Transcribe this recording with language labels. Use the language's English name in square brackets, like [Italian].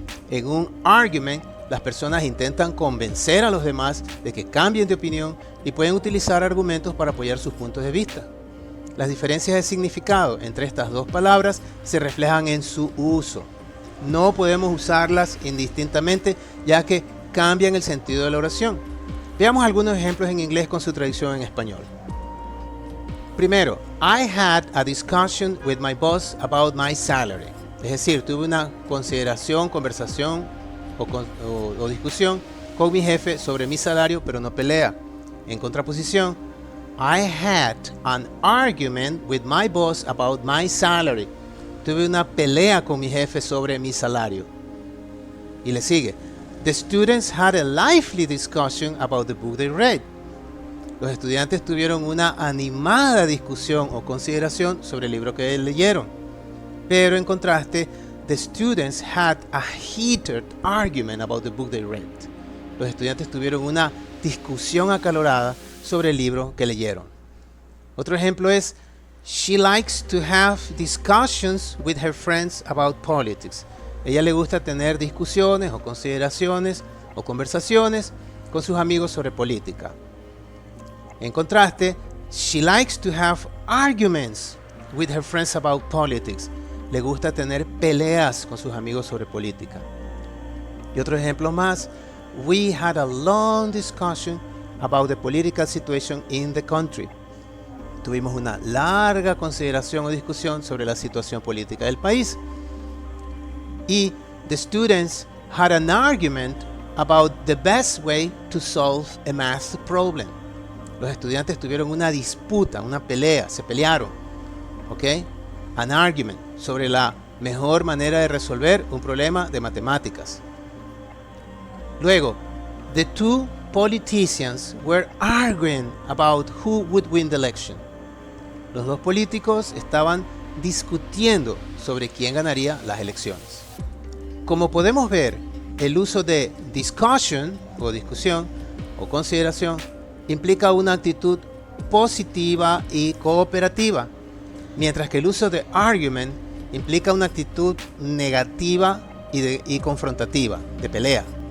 [Spanish] En un argument, las personas intentan convencer a los demás de que cambien de opinión y pueden utilizar argumentos para apoyar sus puntos de vista. Las diferencias de significado entre estas dos palabras se reflejan en su uso. No podemos usarlas indistintamente, ya que cambian el sentido de la oración. Veamos algunos ejemplos en inglés con su traducción en español. Primero, [English] I had a discussion with my boss about my salary. [Spanish] Es decir, tuve una conversación o discusión con mi jefe sobre mi salario, pero no pelea. En contraposición, [English] I had an argument with my boss about my salary. [Spanish] Tuve una pelea con mi jefe sobre mi salario. Y le sigue. [English] The students had a lively discussion about the book they read. [Spanish] Los estudiantes tuvieron una animada discusión o consideración sobre el libro que leyeron. Pero en contraste, [English] the students had a heated argument about the book they read. [Spanish] Los estudiantes tuvieron una discusión acalorada sobre el libro que leyeron. Otro ejemplo es [English] She likes to have discussions with her friends about politics. [Spanish] Ella le gusta tener discusiones o consideraciones o conversaciones con sus amigos sobre política. En contraste, [English] she likes to have arguments with her friends about politics. [Spanish] Le gusta tener peleas con sus amigos sobre política. Y otro ejemplo más, [English] we had a long discussion about the political situation in the country. [Spanish] Tuvimos una larga consideración o discusión sobre la situación política del país. [English] Y the students had an argument about the best way to solve a math problem. [Spanish] Los estudiantes tuvieron una disputa, una pelea, se pelearon, ¿ok? An argument sobre la mejor manera de resolver un problema de matemáticas. [English] Luego, the two politicians were arguing about who would win the election. [Spanish] Los dos políticos estaban discutiendo sobre quién ganaría las elecciones. Como podemos ver, el uso de discussion o discusión o consideración implica una actitud positiva y cooperativa, mientras que el uso de argument implica una actitud negativa y confrontativa, de pelea.